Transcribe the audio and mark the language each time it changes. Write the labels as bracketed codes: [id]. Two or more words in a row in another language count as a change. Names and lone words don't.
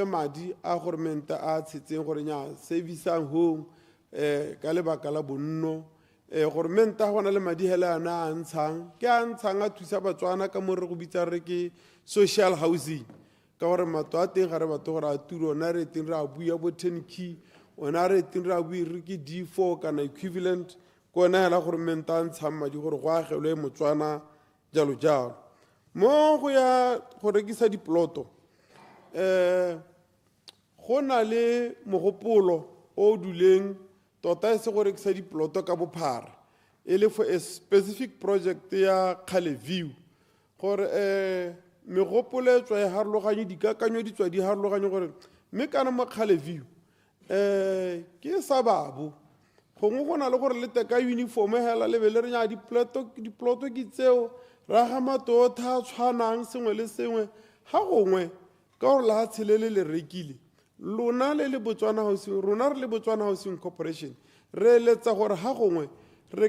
[tn] madi a goromente a tshetseng gore nnyaa [en] service home [tn] ka lebaka la bonno goromente ga gona le madi hela ana a ntshang ke a ntshang a thusa batswana ka mo re go bitsa re ke [en] social housing [tn] ka gore matlo a teng ga re batho gore a turo ona re teng re a buya bo 10 ona re teng re a bue re ke D4 kana equivalent ko ona hela goromente a ntshang madi gore go agelwe motswana jalo jalo mo go ya go rekisa diploto go na le mogopolo o duleng tota e se go rekisa diploto ka bophara e le [en] for a specific project [tn] ya 𝗠𝗜𝗏𝗘𝗦 gore megopolo e tswa e harologanye dikakanyo di tswa di harologanye gore mme kana mo 𝗠𝗜𝗏𝗘𝗦 ke sa babo gongwe go na le gore le teka uniform hela le be le re nya diploto ke tseo ra ga matota a tshwanang sengwe le sengwe ga gongwe ka gore la tshelele le rekile lona le le Botswana Housing rona re le Botswana Housing Corporation re letsa gore ga gongwe re